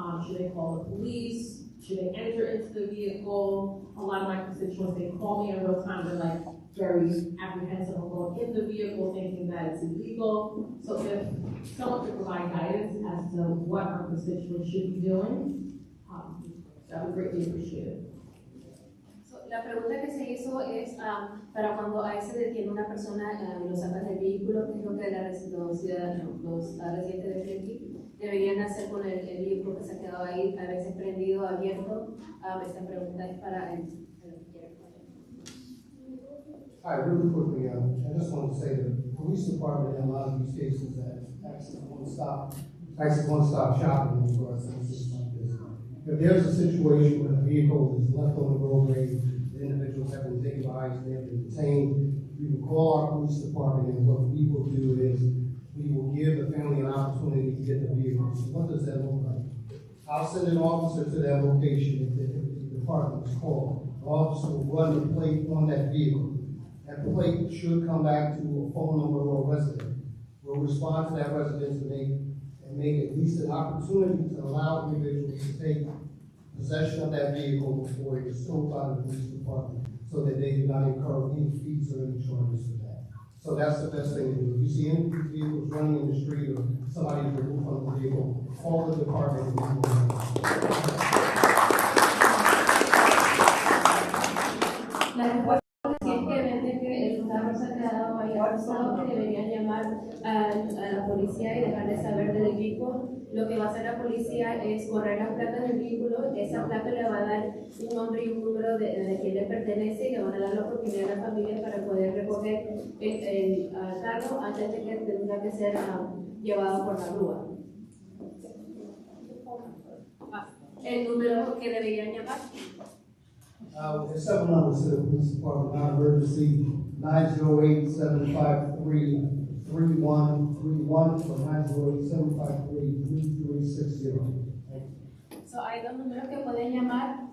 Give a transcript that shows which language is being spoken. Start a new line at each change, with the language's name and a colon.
English: Should they call the police? Should they enter into the vehicle? A lot of my constituents, they call me in real time. They're like, very apprehensive of going in the vehicle thinking that it's illegal. So if someone could provide guidance as to what our constituents should be doing, that would greatly appreciate it.
Spanish: La pregunta que se hizo es para cuando ahí se detiene una persona y lo sacan del vehículo, ¿qué es lo que los ciudadanos, los residentes de Flequi deberían hacer con el vehículo que se ha quedado ahí, a veces prendido, abierto? Esta pregunta es para el que quiere responder.
English: Hi, really quickly, I just want to say that the police department in a lot of these cases that actually one-stop shopping in regards to incidents like this. If there's a situation where the vehicle is left on the roadway, the individuals have been taken by ICE, they have been detained, we will call our police department, and what we will do is we will give the family an opportunity to get the vehicle. So what does that look like? I'll send an officer to that location if the department is called. The officer will run the plate on that vehicle. That plate should come back to a phone number or a resident. We'll respond to that resident and make at least an opportunity to allow individuals to take possession of that vehicle before it is sold by the police department, so that they do not incur any fees or any charges for that. So that's the best thing to do. If you see any of these vehicles running in the street or somebody removed from the vehicle, call the department and we will.
Spanish: La respuesta es que el carro se ha quedado ahí arrestado, que deberían llamar a la policía y dejarles saber del vehículo. Lo que va a hacer la policía es correr las placas del vehículo, esa placa le va a dar un nombre y un número de quién le pertenece y le van a dar la oportunidad a la familia para poder recoger el carro antes de que tenga que ser llevado por la grúa. El número que deberían llamar.
English: There's several numbers to the police department, non-emergency, 908-753-3131 or 908-753-3360.
Spanish: So, hay dos números que pueden llamar.